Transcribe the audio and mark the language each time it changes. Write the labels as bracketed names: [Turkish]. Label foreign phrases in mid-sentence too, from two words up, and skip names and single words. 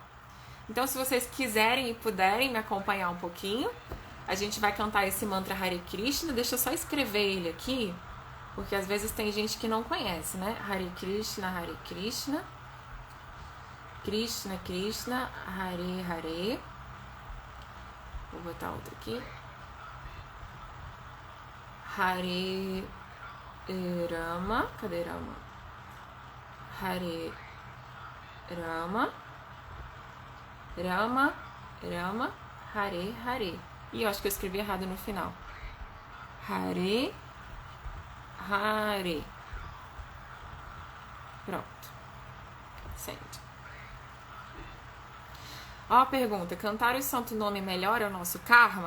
[Portuguese] Então, se vocês quiserem e puderem me acompanhar um pouquinho, a gente vai cantar esse mantra Hare Krishna. Deixa eu só escrever ele aqui, porque às vezes tem gente que não conhece, né? Hare Krishna, Krishna Krishna, Hare Hare. Vou botar outro aqui. Hare Rama, cadê Rama? Hare Rama, Rama, Rama, Hare Hare. E eu acho que eu escrevi errado no final. Hare Hare. Pronto. Sente. Ó a pergunta, cantar o santo nome melhora o nosso karma?